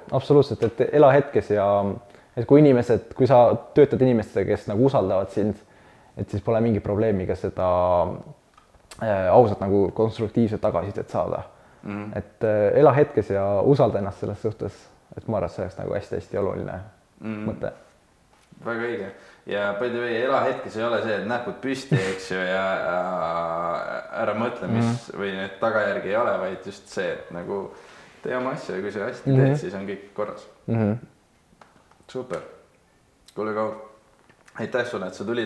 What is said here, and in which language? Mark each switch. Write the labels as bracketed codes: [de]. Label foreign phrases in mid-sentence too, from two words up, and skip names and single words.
[et] Absoluutselt, et ela hetkes ja et kui sa töötad inimestega, kes nagu usaldavad sind, et siis pole mingi probleemiga seda ausalt nagu konstruktiivset tagasisidet saada. Et ela hetkes ja usalda ennast selles suhtes, et ma arvan, et see oleks nagu hästi-hästi oluline mõte. Väga õige. Ja [en] by the way, [et] ela hetkes ei ole see, et näpud püsti, eks ju, ja ära mõtle, mis või need tagajärgi ei ole, vaid just see, et nagu tee oma asju ja kui sa hästi teed, siis on kõik korras. Super. Kuule, Kaur, aitäh sulle, et sa tulid.